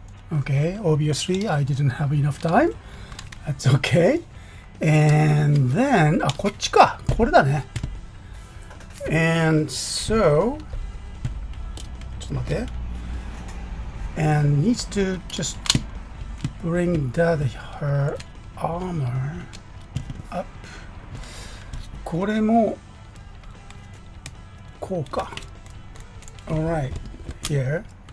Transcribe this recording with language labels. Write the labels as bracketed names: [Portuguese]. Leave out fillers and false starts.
[English] Okay, obviously I didn't have enough time. That's okay. And then, [Japanese] こっちか。これだね。 [English] And so, [Japanese] ちょっと待って。 [English] And needs to just bring her armor up. [Japanese] これもこうか。 [English] Alright, here.